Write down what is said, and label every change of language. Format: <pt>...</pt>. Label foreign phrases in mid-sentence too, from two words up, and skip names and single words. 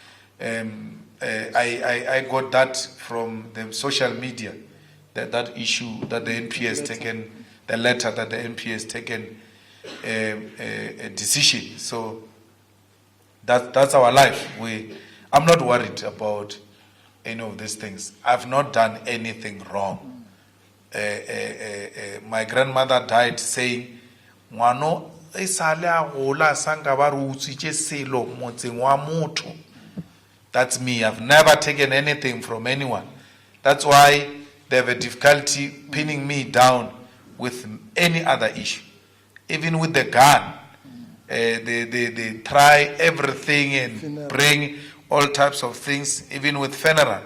<en>I got that from the social media, that issue that the NPA has taken, the letter that the NPA has taken a decision. So that's our life. I'm not worried about any of these things. I've not done anything wrong. My grandmother died saying,</en> <tn>"Ngwano e sale a gola sanga ba re utswitse selo motseng wa motho."</tn> <en>That's me. I've never taken anything from anyone. That's why they have a difficulty pinning me down with any other issue. Even with the gun, they try everything and bring all types of things, even with funeral.</en>